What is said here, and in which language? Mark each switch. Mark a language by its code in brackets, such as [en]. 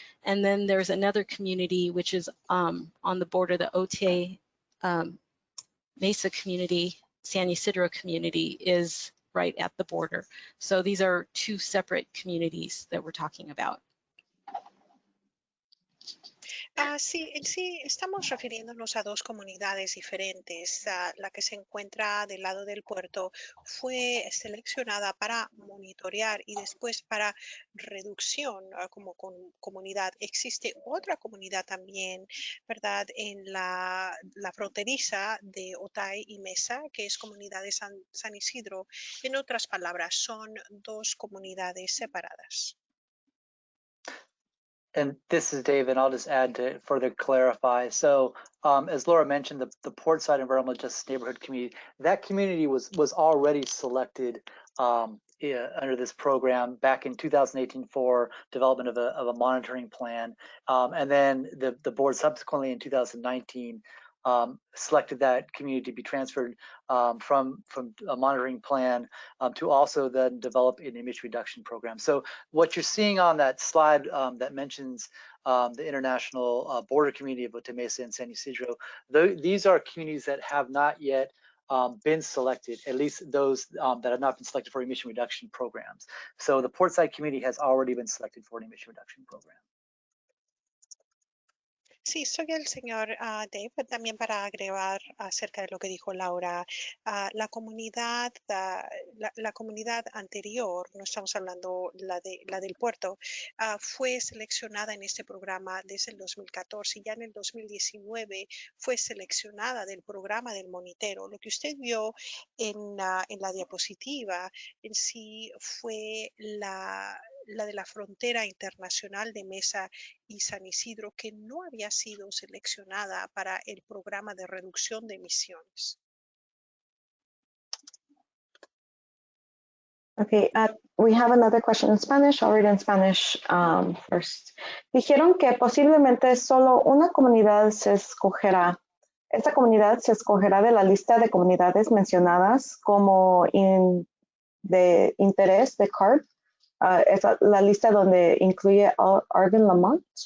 [en] And then there's another community which is on the border, the Otay Mesa community, San Ysidro community is right at the border. So these are two separate communities that we're talking about. [es] Sí, en sí estamos refiriéndonos a dos comunidades diferentes. La que se encuentra del lado del puerto fue seleccionada para monitorear y después para reducción como comunidad. Existe otra comunidad también, ¿verdad?, en la fronteriza de Otay y Mesa, que es comunidad de San Isidro. En otras palabras, son dos comunidades separadas. [en] And this is David. I'll just add to further clarify. So as Laura mentioned, the Portside Environmental Justice Neighborhood Community, that community was already selected under this program back in 2018 for development of a monitoring plan. And then the board subsequently in 2019 selected that community to be transferred from a monitoring plan to also then develop an emission reduction program. So what you're seeing on that slide that mentions the international border community of Otay Mesa and San Ysidro, these are communities that have not yet been selected, at least those that have not been selected for emission reduction programs. So the Portside community has already been selected for an emission reduction program. [es] Sí, soy el señor Dave, también para agregar acerca de lo que dijo Laura. La comunidad, la comunidad anterior, no estamos hablando la del puerto, fue seleccionada en este programa desde el 2014 y ya en el 2019 fue seleccionada del programa del monitero. Lo que usted vio en la diapositiva en sí fue la de la frontera internacional de Mesa y San Isidro, que no había sido seleccionada para el programa de reducción de emisiones. [en] Okay, we have another question in Spanish. I'll read in Spanish first. [es] Dijeron que posiblemente solo una comunidad se escogerá. Esta comunidad se escogerá de la lista de comunidades mencionadas como de interés de CARB. Es la lista donde incluye Arvin Lamont.